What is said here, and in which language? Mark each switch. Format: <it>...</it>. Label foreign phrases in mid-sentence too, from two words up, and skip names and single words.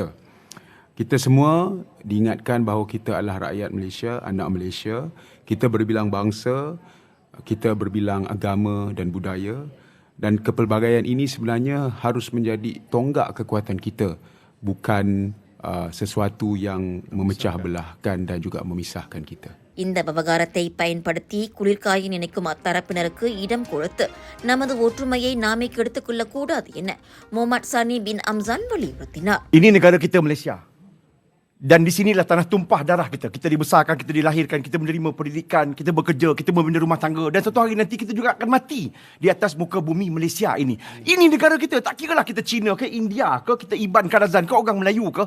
<ms>Kita semua diingatkan bahawa kita adalah rakyat Malaysia, anak Malaysia. Kita berbilang bangsa, kita berbilang agama dan budaya dan kepelbagaian ini sebenarnya harus menjadi tonggak kekuatan kita, bukan sesuatu yang memecah belahkan dan juga memisahkan kita.</ms> <ta>இந்த விவகாரத்தை பயன்படுத்தி குளிர்காய நினைக்கும் அத்தரப்பினருக்கு இடம் கொடுத்து நமது ஒற்றுமையை நாமே கெடுத்துக் கொள்ளக்கூடாது என முகமது சானி பின் அம்சான் வலியுறுத்தினார்.</ta> <ms>Ini negara kita Malaysia. Dan di sinilah tanah tumpah darah kita. Kita dibesarkan, kita dilahirkan, kita menerima pendidikan, kita bekerja, kita membina rumah tangga. Dan satu hari nanti kita juga akan mati di atas muka bumi Malaysia ini. Ini negara kita. Tak kiralah kita Cina ke India ke, kita Iban Kadazan ke, orang Melayu ke.</ms>